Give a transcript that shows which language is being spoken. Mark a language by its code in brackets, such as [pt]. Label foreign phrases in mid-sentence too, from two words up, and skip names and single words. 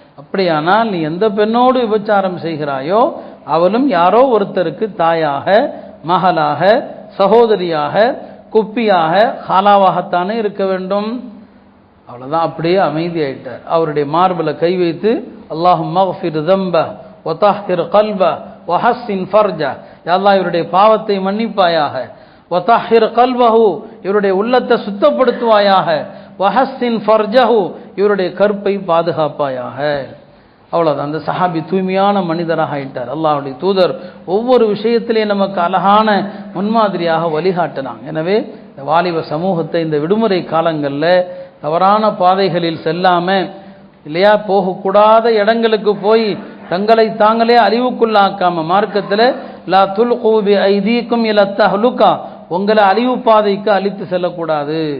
[ta] அப்படியானால் நீ எந்த பெண்ணோடு விபச்சாரம் செய்கிறாயோ அவளும் யாரோ ஒருத்தருக்கு தாயாக மகளாக, சகோதரியாக, குப்பியாக, ஹாலாவாகத்தானே இருக்க வேண்டும். அவ்வளோதான், அப்படியே அமைதியாயிட்டார். அவருடைய மார்பில் கை வைத்து [ar] اللهم اغفر ذنبه وطهر قلبه وحسن فرجه, [ta] யா அல்லாஹ் இவருடைய பாவத்தை மன்னிப்பாயாக, [ar] وطهر قلبه [ta] இவருடைய உள்ளத்தை சுத்தப்படுத்துவாயாக, [ar] وحسن فرجه [ta] இவருடைய கற்பை பாதுகாப்பாயாக. அவ்வளோதான். அந்த சஹாபி தூய்மையான மனிதராக ஆயிட்டார். அல்லாஹ்வுடைய தூதர் ஒவ்வொரு விஷயத்திலையும் நமக்கு அழகான முன்மாதிரியாக வழிகாட்டினாங்க. எனவே இந்த வாலிப சமூகத்தை இந்த விடுமுறை காலங்களில் தவறான பாதைகளில் செல்லாம, இல்லையா, போகக்கூடாத இடங்களுக்கு போய் தங்களை தாங்களே அழிவுக்குள்ளாக்காம, மார்க்கத்தில் [ar] لا تلقوا بأيديكم إلى التهلكة, [ta] உங்களை அழிவு பாதைக்கு அழித்து செல்லக்கூடாது.